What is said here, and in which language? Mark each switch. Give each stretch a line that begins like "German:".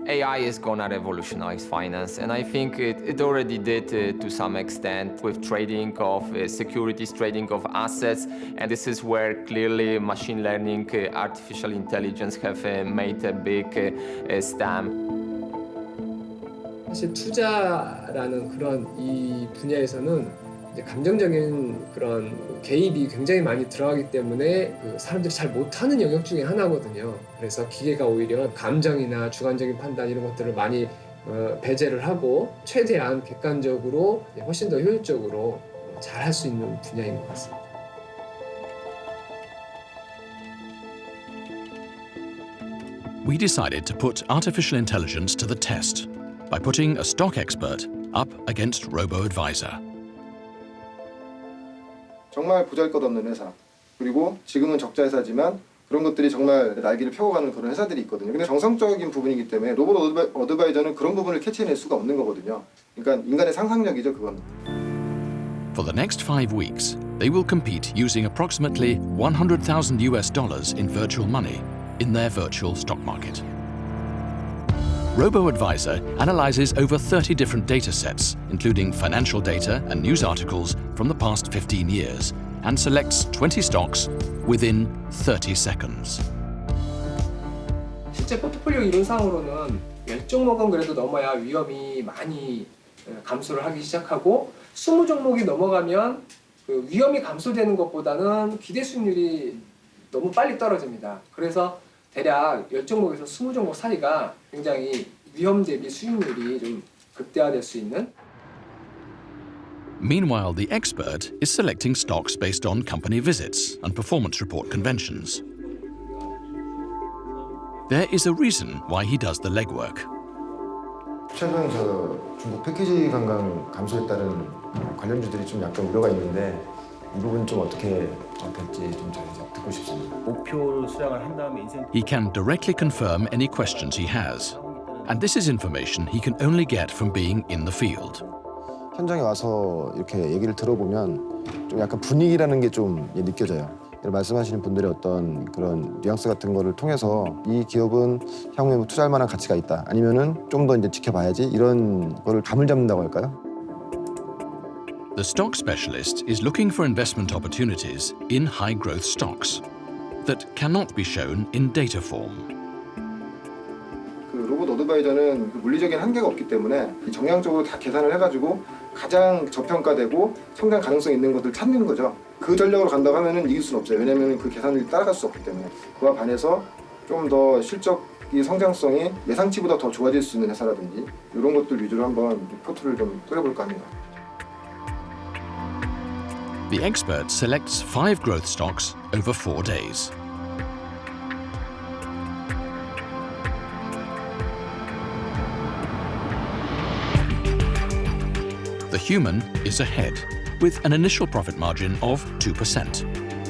English: AI is gonna revolutionize finance, and I think it already did to some extent with trading of securities, trading of assets, and this is where clearly machine learning, artificial intelligence have made a big stamp.
Korean: 사실 투자라는 그런 이 분야에서는 이제 감정적인 그런 개입이 굉장히 많이 들어가기 때문에 그 사람들이 잘 못하는 영역 중에 하나거든요. 그래서 기계가 오히려 감정이나 주관적인 판단 이런 것들을 많이 배제를 하고 최대한 객관적으로 훨씬 더 효율적으로 잘 할 수 있는 분야인 것 같습니다.
English: We decided to put artificial intelligence to the test by putting a stock expert up against robo-advisor.
Korean: 정말 보잘것없는 회사, 그리고 지금은 적자 회사지만 그런 것들이 정말 날개를 펴고가는 그런 회사들이 있거든요. 근데 정성적인 부분이기 때문에 로봇 어드바이저는 그런 부분을 캐치해낼 수가 없는 거거든요. 그러니까 인간의 상상력이죠, 그건.
English: For the next 5 weeks, they will compete using approximately $100,000 in virtual money in their virtual stock market. Robo-advisor analyzes over 30 different data sets, including financial data and news articles from the past 15 years, and selects 20 stocks within 30 seconds.
Korean: 실제 포트폴리오 이론상으로는 10종목은 그래도 넘어야 위험이 많이 감소를 하기 시작하고 20종목이 넘어가면 그 위험이 감소되는 것보다는 기대 수익률이 너무 빨리 떨어집니다. 그래서 대략 10종목에서 20종목 사이가 굉장히 위험 대비 수익률이 좀 극대화될 수 있는.
English: Meanwhile, the expert is selecting stocks based on company visits and performance report conventions. There is a reason why he does the legwork.
Korean: 최근 중국 패키지 관광 감소에 따른 관련주들이 좀 약간 우려가 있는데 이 부분 좀 어떻게 될지 좀 듣고 싶습니다. 목표 수량을 한 다음에
English: He can directly confirm any questions he has, and this is information he can only get from being in the field.
Korean: 현장에 와서 이렇게 얘기를 들어보면 좀 약간 분위기라는 게 좀 느껴져요. 말씀하시는 분들의 어떤 그런 뉘앙스 같은 거를 통해서 이 기업은 향후에 뭐 투자할 만한 가치가 있다. 아니면은 좀 더 이제 지켜봐야지 이런 거를 감을 잡는다고 할까요?
English: The stock specialist is looking for investment opportunities in high-growth stocks that cannot be shown in data form. 그
Korean: 어드바이저는 물리적인 한계가 없기 때문에 정량적으로 다 계산을 해가지고 가장 저평가되고 성장 가능성 있는 것들 찾는 거죠. 그 전략으로 간다고 하면은 이길 수는 없어요. 왜냐하면 그 계산을 따라갈 수 없기 때문에. 그와 반해서 좀 더 실적이 성장성이 예상치보다 더 좋아질 수 있는 회사라든지 이런 것들 위주로 한번 포트를 좀 꾸려볼까 합니다.
English: The expert selects 5 growth stocks over 4 days. The human is ahead, with an initial profit margin of 2%.